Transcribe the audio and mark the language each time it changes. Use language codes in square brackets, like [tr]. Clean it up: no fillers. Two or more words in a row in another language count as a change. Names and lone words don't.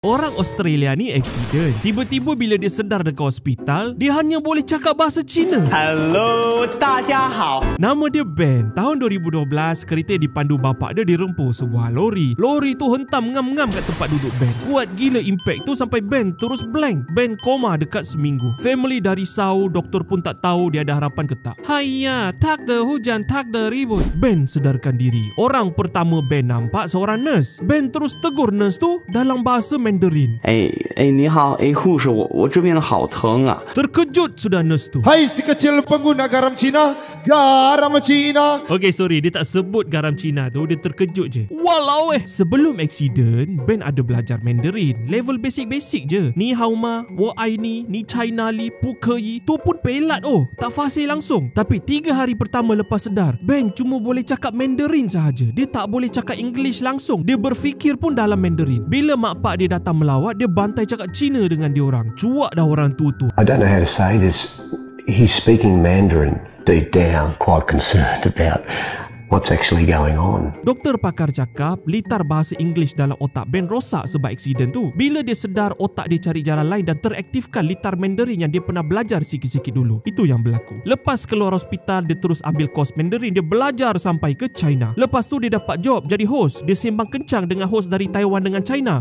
[ms] Orang Australia ni accident. Tiba-tiba bila dia sedar dekat hospital, dia hanya boleh cakap bahasa Cina. [zh] Hello, 大家好. [ms] Nama dia Ben. Tahun 2012, kereta yang dipandu bapak dia dirempuh sebuah lori. Lori tu hentam ngam-ngam kat tempat duduk Ben. Kuat gila impact tu sampai Ben terus blank. Ben koma dekat seminggu. Family dah risau, doktor pun tak tahu dia ada harapan ke tak. Haiya, tak de hujan, tak de ribut. Ben sedarkan diri. Orang pertama Ben nampak seorang nurse. Ben terus tegur nurse tu dalam bahasa Mandarin. [zh] 你好，护士，我这边好疼啊。 [ms] Terkejut sudah nurse tu. Hai si kecil pengguna garam Cina, garam Cina. [en] Okay, sorry, [ms] dia tak sebut garam Cina tu, dia terkejut je. Walau sebelum accident, Ben ada belajar Mandarin. Level basic-basic je. [zh] 你好吗，我爱你 China 里，不可以. [ms] Tu pun pelat tak fasih langsung. Tapi 3 hari pertama lepas sedar, Ben cuma boleh cakap Mandarin sahaja. Dia tak boleh cakap English langsung. Dia berfikir pun dalam Mandarin. Bila mak pak dia datang melawat, dia bantai cakap Cina dengan dia orang. Cuak dah orang tu. [en] I don't know how to say this. He's speaking Mandarin. Deep down, quite concerned about what's actually going on. [ms] Doktor pakar cakap litar bahasa English dalam otak Ben rosak sebab aksiden tu. Bila dia sedar, otak dia cari jalan lain dan teraktifkan litar Mandarin yang dia pernah belajar sikit-sikit dulu. Itu yang berlaku. Lepas keluar hospital, dia terus ambil kos Mandarin. Dia belajar sampai ke China. Lepas tu dia dapat job jadi host. Dia sembang kencang dengan host dari Taiwan dengan China.